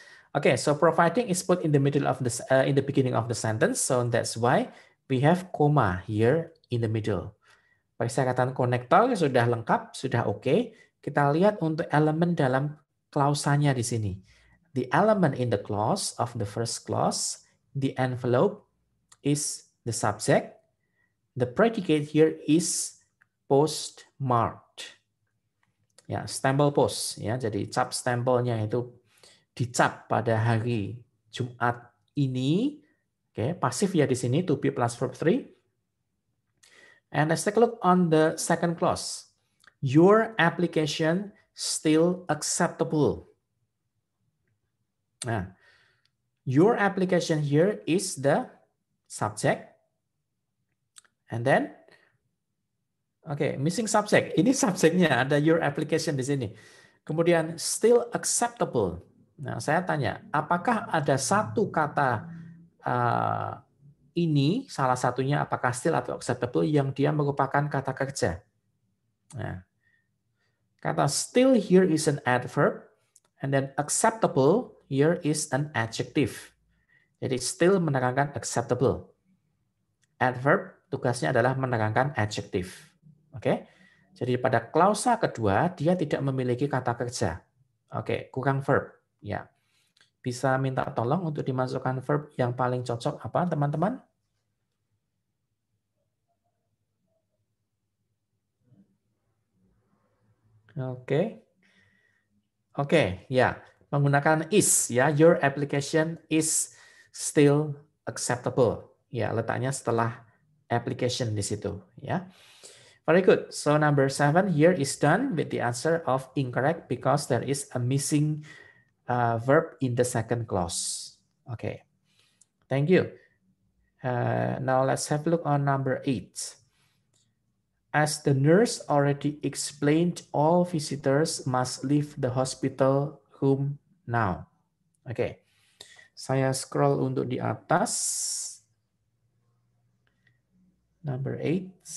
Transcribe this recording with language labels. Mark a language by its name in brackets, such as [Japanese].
[English] Okay, so providing is put in the middle of the in the beginning of the sentence, so that's why we have comma here in the middle. [Indonesian] Persyaratan konektor sudah lengkap, sudah oke. Kita lihat untuk elemen dalam klausanya di sini. [English] The element in the clause of the first clause, the envelope is the subject. The predicate here is postmarked. [Indonesian] Ya, stempel post ya. Jadi cap stempelnya itu dicap pada hari Jumat ini. Oke, pasif ya di sini [English] to be plus verb 3. And let's take a look on the second clause. Your application still acceptable. Nah, your application here is the subject. And then, missing subject. [Indonesian] Ini subjeknya, ada your application di sini. Kemudian still acceptable. Nah, saya tanya, apakah ada satu kata ini, salah satunya apakah still atau acceptable yang dia merupakan kata kerja? Nah, kata [English] still here is an adverb, and then acceptable here is an adjective. [Indonesian] Jadi still menerangkan acceptable. Adverb tugasnya adalah menerangkan adjective. Oke. Jadi pada klausa kedua dia tidak memiliki kata kerja. Oke, kurang verb. Ya. Bisa minta tolong untuk dimasukkan verb yang paling cocok apa, teman-teman? Oke, ya. Menggunakan [English] is ya, your application is still acceptable. [Indonesian] Ya, letaknya setelah application di situ ya. [English] Very good. So number 7 here is done with the answer of incorrect because there is a missing verb in the second clause. Okay. Thank you. Now let's have a look on number 8. As the nurse already explained, all visitors must leave the hospital room now. [Indonesian] Oke. Saya scroll untuk di atas. [English] Number 8.